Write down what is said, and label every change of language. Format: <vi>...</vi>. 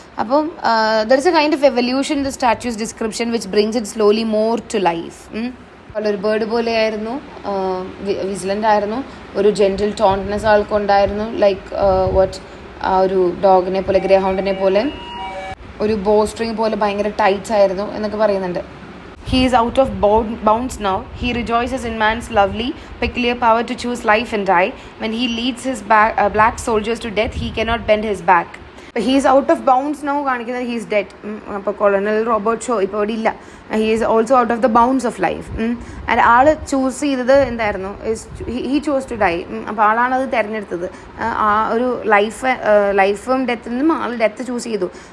<en>അപ്പം there is a kind of evolution in the statue's description which brings it slowly more to life.</en> <ml>ഒരു bird പോലെയായിരുന്നു, vigilant ആയിരുന്നു, ഒരു gentle ടോൺനെസ് ആൾക്കുണ്ടായിരുന്നു, like ആ ഒരു ഡോഗിനെ പോലെ, ഗ്രേ ഹൗണ്ടിനെ പോലെ, ഒരു ബോ സ്ട്രിങ് പോലെ ഭയങ്കര ടൈറ്റ്സ് ആയിരുന്നു എന്നൊക്കെ പറയുന്നുണ്ട്.</ml> <en>He is out of bounds now. He rejoices in man's lovely, peculiar power to choose life and die. When he leads his black soldiers to death, he cannot bend his back. He is out of bounds now കാണിക്കുന്നത് he is dead.</en> <ml>അപ്പോൾ colonial Robert show ഇപ്പോൾ ഇവിടെ ഇല്ല.</ml> <en>He is also out of the bounds of life. And</en> <ml>ആള് choose ചെയ്തത് എന്തായിരുന്നു,</ml> <en>he chose to die.</en> <ml>അപ്പോൾ ആളാണ് അത് തിരഞ്ഞെടുത്തത്. ആ ഒരു ലൈഫും ഡെത്തിൽ നിന്നും ആൾ ഡെത്ത് ചൂസ് ചെയ്തു.</ml>